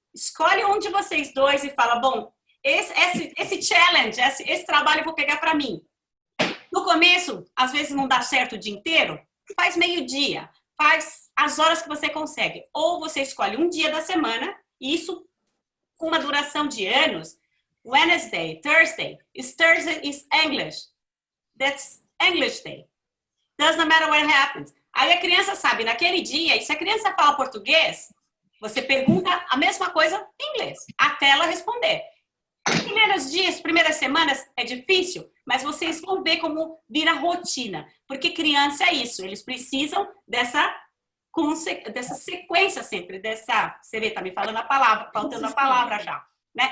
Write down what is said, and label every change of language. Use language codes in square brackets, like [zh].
[pt] Escolhe um de vocês dois e fala, bom, esse challenge, esse trabalho eu vou pegar para mim. No começo, às vezes não dá certo o dia inteiro, faz meio-dia, faz as horas que você consegue. Ou você escolhe um dia da semana, e isso com uma duração de anos. [en] Wednesday, Thursday is English. That's English Day. Doesn't matter what happens. [pt] Aí a criança sabe, naquele dia, e se a criança fala português, você pergunta a mesma coisa em inglês, até ela responder. Primeiros dias, primeiras semanas é difícil, mas vocês vão ver como vira rotina. Porque criança é isso, eles precisam dessa sequência sempre, você vê, tá me falando a palavra, faltando a palavra já. Né?